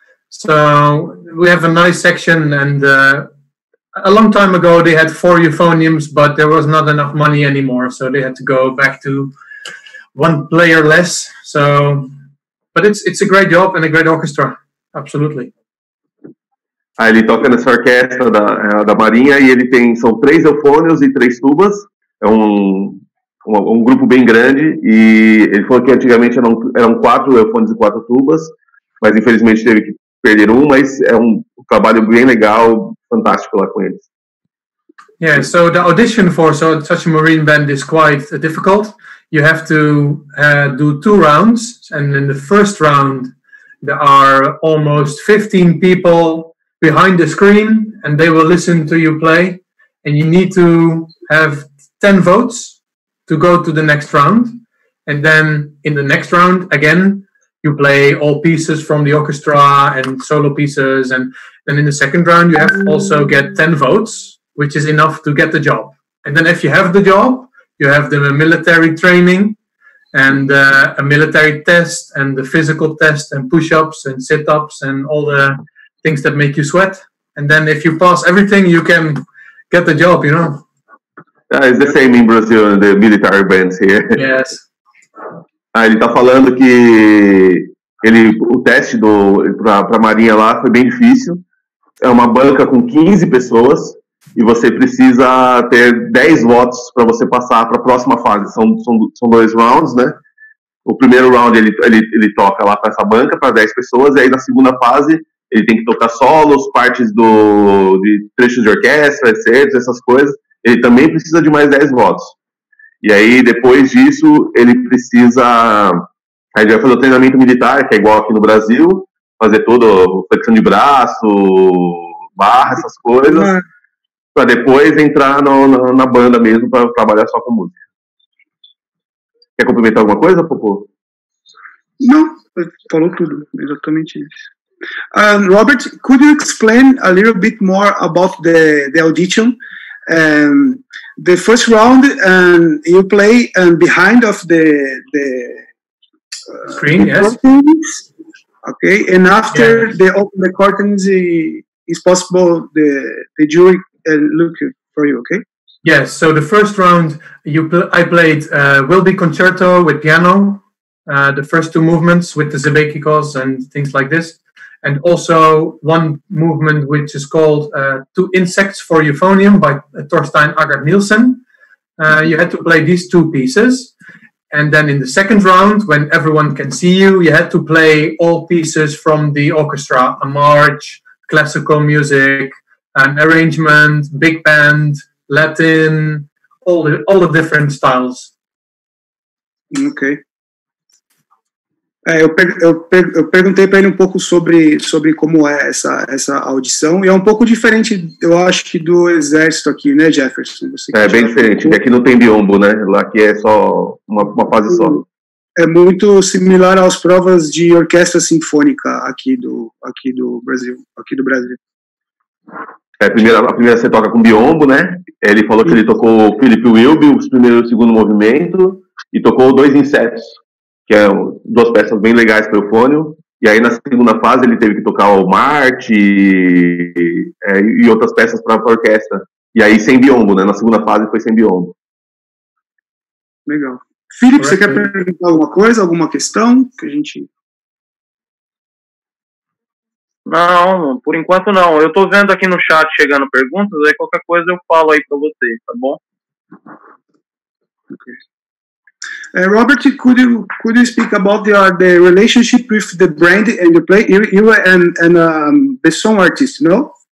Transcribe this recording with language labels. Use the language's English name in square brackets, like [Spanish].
[English] So we have a nice section, and a long time ago they had 4 euphoniums, but there was not enough money anymore, so they had to go back to 1 player less. So, but it's a great job and a great orchestra, absolutely. [Portuguese] Ele toca nessa orquestra da Marinha e são 3 eufônios e 3 tubas. É um grupo bem grande, e ele falou que antigamente eram 4 eufônios e 4 tubas. mas infelizmente teve que perder um, mas é um trabalho bem legal, fantástico lá com eles. [English] Yeah, so the audition for such a marine band is quite difficult. You have to do 2 rounds, and in the first round there are almost 15 people behind the screen, and they will listen to you play, and you need to have 10 votes to go to the next round. And then in the next round, again, you play all pieces from the orchestra and solo pieces. And then in the second round, you have to also get 10 votes, which is enough to get the job. And then if you have the job, you have the military training and a military test and the physical test and push-ups and sit-ups and all the things that make you sweat. And then if you pass everything, you can get the job, you know. It's the same in Brazil, the military bands here. Yes. [Portuguese] Ele tá falando que o teste para a Marinha lá foi bem difícil. É uma banca com 15 pessoas e você precisa ter 10 votos para você passar para a próxima fase. São 2 rounds, né? O primeiro round ele toca lá para essa banca, para 10 pessoas, e aí na segunda fase ele tem que tocar solos, partes de trechos de orquestra, etc., essas coisas. Ele também precisa de mais 10 votos. E aí, depois disso, ele precisa... Aí ele vai fazer o treinamento militar, que é igual aqui no Brasil, fazer todo flexão de braço, barra, essas coisas, para depois entrar na banda mesmo, para trabalhar só com música. Quer complementar alguma coisa, Popô? Não, falou tudo, exatamente isso. [English] Robert, could you explain a little bit more about the audition? The first round, you play behind of the screen, yes. Curtains, okay, and after they open the curtains, it's possible the jury look for you, okay? Yes. So the first round, I played Will Be Concerto with piano, the first 2 movements with the Zebekikos and things like this. And also one movement which is called 2 Insects for Euphonium by Torstein Agard Nielsen. You had to play these 2 pieces. And then in the second round, when everyone can see you, you had to play all pieces from the orchestra, a march, classical music, an arrangement, big band, Latin, all the different styles. Okay. [Portuguese] Eu perguntei para ele um pouco sobre como é essa audição, e é um pouco diferente, eu acho, que do exército aqui, né, Jefferson? Bem diferente, aqui não tem biombo, né? Lá aqui é só uma fase só. É muito similar às provas de orquestra sinfônica aqui do Brasil. A primeira você toca com biombo, né? Ele falou que ele tocou o Philip Wilby, o primeiro e o segundo movimento, e tocou 2 insetos, que é 2 peças bem legais para o eufônio, e aí na segunda fase ele teve que tocar o Marte e outras peças para a orquestra, e aí sem biombo, né? Na segunda fase foi sem biombo. Legal. Felipe, você quer perguntar alguma coisa, alguma questão que a gente... Não, por enquanto não. Eu tô vendo aqui no chat chegando perguntas, aí qualquer coisa eu falo aí para vocês, tá bom? [English] Okay. Robert, could you speak about the relationship with the brand and the play? You and the song artist, no?